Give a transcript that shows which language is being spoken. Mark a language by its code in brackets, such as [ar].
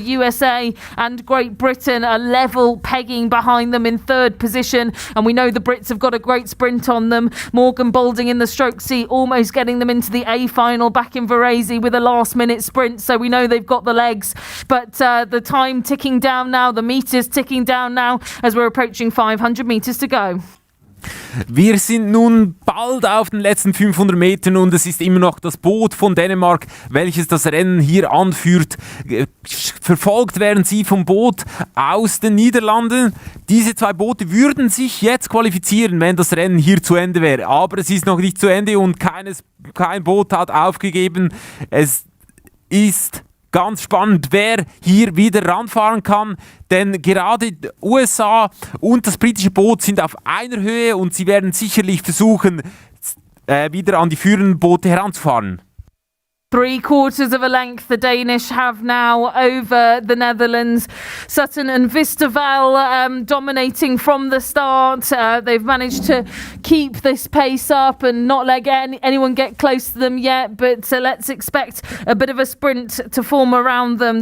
[en] The USA and Great Britain are level pegging behind them in third position, and we know the Brits have got a great sprint on them. Morgan Boulding in the stroke seat, almost getting them into the A final back in Varese with a last minute sprint, so we know they've got the legs. But the time ticking down now, the meters ticking down now as we're approaching 500 meters to go. [de] Wir sind nun bald auf den letzten 500 Metern und es ist immer noch das Boot von Dänemark, welches das Rennen hier anführt. Verfolgt werden sie vom Boot aus den Niederlanden. Diese 2 Boote würden sich jetzt qualifizieren, wenn das Rennen hier zu Ende wäre. Aber es ist noch nicht zu Ende und kein Boot hat aufgegeben. Es ist ganz spannend, wer hier wieder ranfahren kann, denn gerade die USA und das britische Boot sind auf einer Höhe und sie werden sicherlich versuchen, wieder an die führenden Boote heranzufahren. [en] 3/4 of a length the Danish have now over the Netherlands. Sutton and Visterveld dominating from the start. They've managed to keep this pace up and not let anyone get close to them yet, but let's expect a bit of a sprint to form around them.